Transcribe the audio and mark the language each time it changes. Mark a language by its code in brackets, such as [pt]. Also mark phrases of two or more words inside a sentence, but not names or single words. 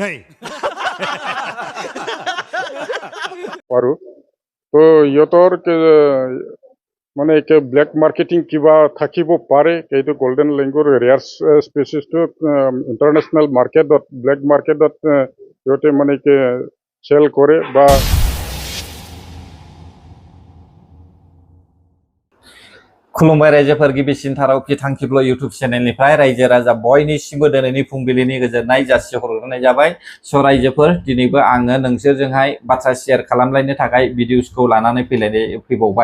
[as] আৰু তো ইহঁতৰ মানে [en] black marketing [as] কিবা থাকিব পাৰে। এইটো [en] golden langur rare species international market black market [as] সিহঁতে মানে চেল কৰে বা [brx] खुलुमबाय रायजोफोर गिबिसिनथाराव बिथांखिब्ल [en] YouTube channel [brx] रायजो राजा बयनिसिमबो दिनैनि फुंबिलिनि गोजोननाय जासिहरग्रोनाय जाबाय। स' रायजोफोर दिनैबो आङो नोंसोरजोंहाय बाथ्रा शेयार खालामलायनो थाखाय भिडिअसखौ लानानै फैबावबाय।